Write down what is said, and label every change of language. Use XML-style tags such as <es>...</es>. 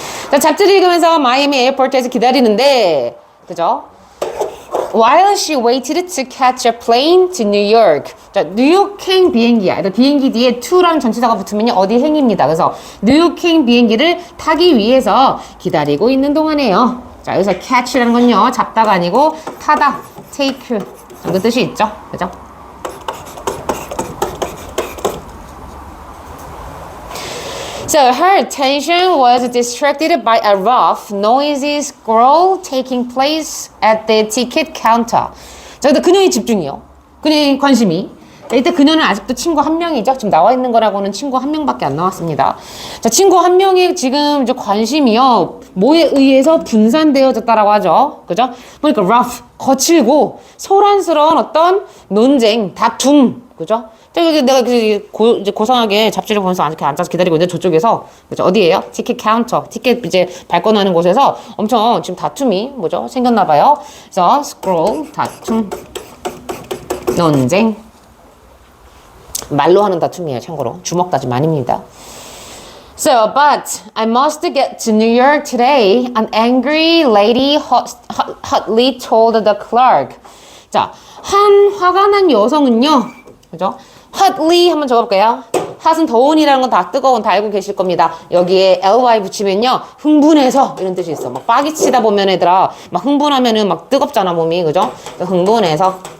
<ko>자, 잡지를 읽으면서 마이애미 에어포트에서 기다리는데, 그죠?</ko> <en>While she waited to catch a plane to New York.</en> <ko>자, 뉴욕행 비행기야. 비행기 뒤에 to라는 전치사가 붙으면 어디 행입니다. 그래서 뉴욕행 비행기를 타기 위해서 기다리고 있는 동안에요. 자, 여기서 catch라는 건요, 잡다가 아니고 타다, take 정도 뜻이 있죠. 그죠?</ko> <en>So her attention was distracted by a rough, noisy scroll taking place at the ticket counter.</en> <ko>자, 근데 그녀의 집중이요. 그녀의 관심이. 일단 그녀는 아직도 친구 한 명이죠. 지금 나와 있는 거라고는 친구 한 명밖에 안 나왔습니다. 자, 친구 한 명의 지금 이제 관심이요, 뭐에 의해서 분산되어졌다라고 하죠. 그죠? 그러니까 rough, 거칠고 소란스러운 어떤 논쟁, 다툼, 그죠? 내가 이제 고상하게 잡지를 보면서 이렇게 앉아서 기다리고 있는데 저쪽에서 그죠? 어디예요? 티켓 카운터, 티켓 이제 발권하는 곳에서 엄청 지금 다툼이 뭐죠? 생겼나 봐요. 그래서 스크롤 다툼 논쟁 말로 하는 다툼이에요. 참고로 주먹 다툼 아닙니다.</ko> <en>So, but I must get to New York today. An angry lady hotly told the clerk.</en> <ko>자, 한 화가 난 여성은요, 그죠? hotly 한번 적어볼까요? hot은 더운이라는 건 다 뜨거운 다 알고 계실 겁니다. 여기에 ly 붙이면요, 흥분해서 이런 뜻이 있어. 막 빠기 치다 보면 얘들아, 막 흥분하면은 막 뜨겁잖아 몸이, 그죠? 흥분해서.</ko>